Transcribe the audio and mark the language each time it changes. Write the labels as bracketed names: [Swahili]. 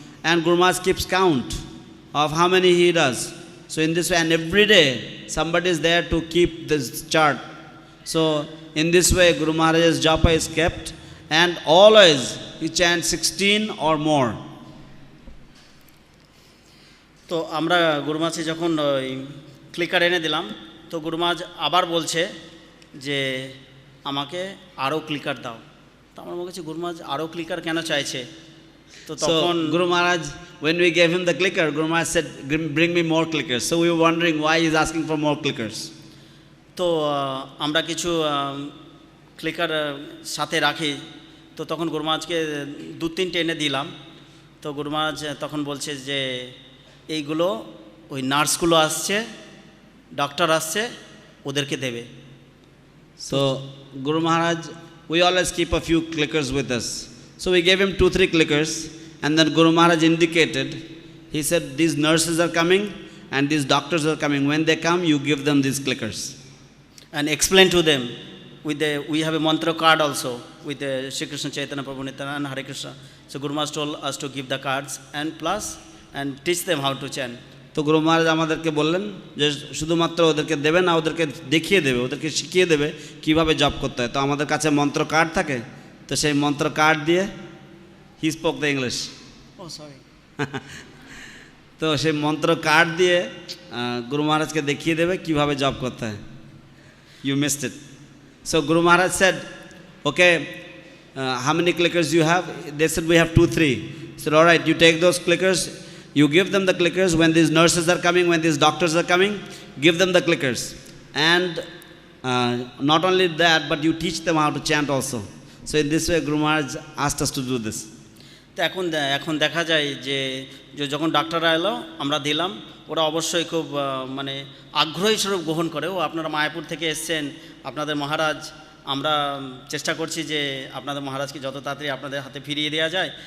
[English] And Guru Maharaj keeps count of how many he does. So in this way, and every day, somebody is there to keep this chart. So in this way, Guru Maharaj's japa is kept, and always he chants 16 or more. [Bangla] তো আমরা গুরু মহারাজকে যখন ওই clicker এনে দিলাম, তো গুরু মহারাজ আবার বলছে যে আমাকে আরও ক্লিকার দাও। তো আমরা বলছি গুরু মহারাজ আরও ক্লিকার কেন চাইছে? তো তখন [English] Guru Maharaj, when we gave him the clicker, Guru Maharaj said, bring me more clickers. So we were wondering why he's asking for more clickers. [Bangla] তো আমরা কিছু ক্লিকার সাথে রাখি। তো তখন গুরু মহারাজকে 2-3টে এনে দিলাম। তো গুরু মহারাজ তখন বলছে যে এইগুলো ওই নার্সগুলো আসছে, ডক্টর আসছে, ওদেরকে দেবে। [English] So Guru Maharaj, we always keep a few clickers with us. So we gave him 2-3 clickers, and then Guru Maharaj indicated, he said, these nurses are coming and these doctors are coming. When they come, you give them these clickers. And explain to them, we have a mantra card also with the Shri Krishna Chaitanya Prabhu Nityananda and Hare Krishna. So Guru Maharaj told us to give the cards and plus and teach them how to chant. [Bangla] তো গুরু মহারাজ আমাদেরকে বললেন যে শুধুমাত্র ওদেরকে দেবে না, ওদেরকে দেখিয়ে দেবে, ওদেরকে শিখিয়ে দেবে কীভাবে জপ করতে হয়। তো আমাদের কাছে মন্ত্র কার্ড থাকে, তো সেই মন্ত্র কার্ড দিয়ে [English] He spoke the English. [Bangla] O sorry. তো সেই মন্ত্র কার্ড দিয়ে গুরু মহারাজকে দেখিয়ে দেবে কীভাবে জপ করতে হয়। [English] You missed it. So Guru Maharaj said, okay, how many clickers you have? They said, we have 2-3. He said, all right, you take those clickers, you give them the clickers. When these nurses are coming, when these doctors are coming, give them the clickers. And not only that, but you teach them how to chant also. So in this way, Guru Maharaj asked us to do this. [Bangla] তো এখন দেখা যায় যে যখন ডাক্তাররা এলো আমরা দিলাম, ওরা অবশ্যই খুব মানে আগ্রহী স্বরূপ গ্রহণ করে। ও আপনারা মায়াপুর থেকে এসছেন, আপনাদের মহারাজ, আমরা চেষ্টা করছি যে আপনাদের মহারাজকে যত তাড়াতাড়ি আপনাদের হাতে ফিরিয়ে দেওয়া যায়।